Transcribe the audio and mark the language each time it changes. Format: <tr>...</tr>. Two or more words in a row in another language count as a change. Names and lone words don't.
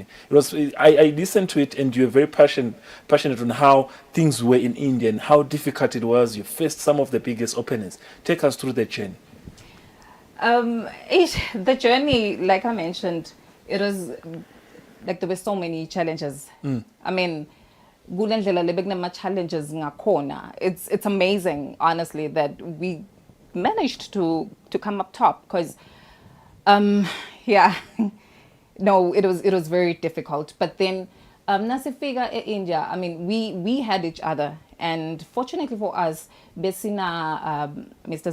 <en>I listened to it, and you were very passionate on how things were in India and how difficult it was. You faced some of the biggest opponents. Take us through the journey. The journey, like I mentioned, it was like there were so many challenges. I mean,</en> <nd>kulendlela lebekunama challenges ngakhona.</nd> <en>It's amazing, honestly, that we managed to come up top, because yeah, no, it was very difficult. But then nasifika India, I mean, we had each other, and fortunately for us, besina Mr.</en>